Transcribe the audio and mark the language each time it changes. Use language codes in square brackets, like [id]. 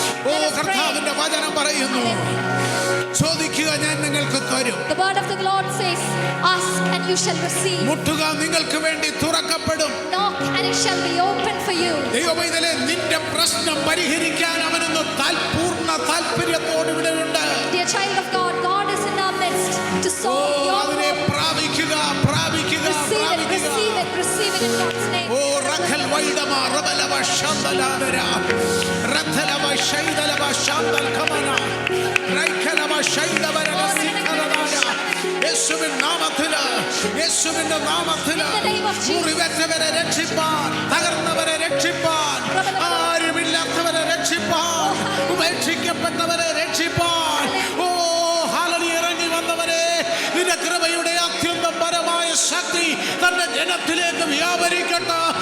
[ml] ഓ കർത്താവിന്റെ വചനം പറയുന്നു, ചോദിക്കുക ഞാൻ നിങ്ങൾക്ക് തരും. [en] The word of the Lord says, ask and you shall receive. [ml] മുട്ടുക നിങ്ങൾക്ക് വേണ്ടി തുറക്കപ്പെടും. [en] Knock and it shall be open for you. [ml] ദൈവമൈതലേ, നിന്റെ പ്രശ്നം പരിഹരിക്കാൻ അവനൊന്ന് പൂർണ്ണ താല്പര്യത്തോടെ ഇവിടെയുണ്ട്. [en] Dear child of God, God is in our midst to solve your [ml] അതിനെ [en] problem. [ml] പ്രാപിക്കുക, പ്രാപിക്കുക, [en] Receive it, [ml] പ്രാപിക്കുക. [en] receive it, receive it in God's name. ഓ റഖൽ വൈദമ റബലവ ശാന്തലാദര റഖലവ ശൈദലവ ശാന്തൽ ഖമന റൈഖലവ ശൈദവര സിഖലദായ. [ml] യേശുവിൻ നാമത്തിൽ, യേശുവിന്റെ നാമത്തിൽ മുറിവേറ്റവരെ രക്ഷിപ്പാൻ, തകർന്നവരെ രക്ഷിപ്പാൻ, ആരുമില്ലാത്തവരെ രക്ഷിപ്പാൻ, ഉപേക്ഷിക്കപ്പെട്ടവരെ രക്ഷിപ്പാൻ, ഓ ഹല്ലേലൂയ, ഇറങ്ങി വന്നവരെ നിന്റെ കൃപയുടെ അത്യന്തം പരമായ ശക്തി തന്റെ ജനത്തിലേക്ക് വ്യാപരിക്കട്ടെ.